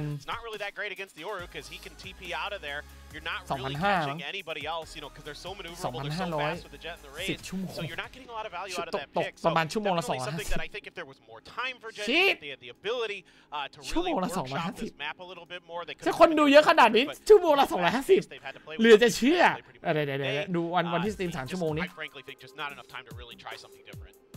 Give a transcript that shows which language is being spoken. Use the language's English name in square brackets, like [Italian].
[English] that, it's not really that great against the Oru because he can TP out of there. You're not really catching anybody else, you know, because they're so maneuverable, they're so fast with the jet and the raid. So you're not getting a lot of value out of that pick. So definitely something that I think if there was more time for Gen.G, if they had the ability to really workshop this map a little bit more, they could. [Thai] ถ้าคนดูเยอะขนาดนี้ชั่วโมงละ250เหลือจะเชื่อเดี๋ยวดูวันที่สตรีม3 ชั่วโมงนี้ [English] I frankly think just not enough time to really try something different.